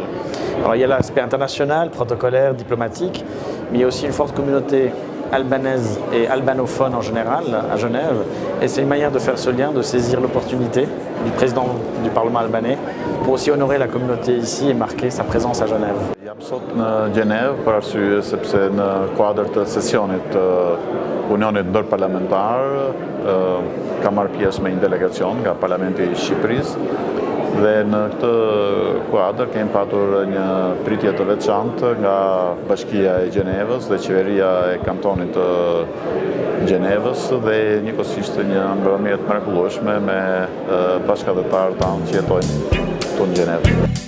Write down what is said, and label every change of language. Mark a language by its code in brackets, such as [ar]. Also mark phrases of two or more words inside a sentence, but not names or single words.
[fr] Alors, il y a l'aspect international, protocolaire, diplomatique, mais il y a aussi une forte communauté albanaise et albanophone en général à Genève. Et c'est une manière de faire ce lien, de saisir l'opportunité du président du Parlement albanais pour aussi honorer la communauté ici et marquer sa présence à Genève. [sq] Jam sot në Gjenevë për arsye sepse në kuadër të sesionit të Unionit Ndërparlamentar ka marrë pjesë me një delegacion nga Parlamenti I Shqipërisë dhe në këtë kuadër kemi patur një pritje të veçantë nga Bashkia e Gjenevës dhe Qeveria e Kantonit të Gjenevës dhe njëkohësisht një mbrëmje të mrekullueshme me bashkëdhetarët tanë që jetojnë këtu në Gjenevë.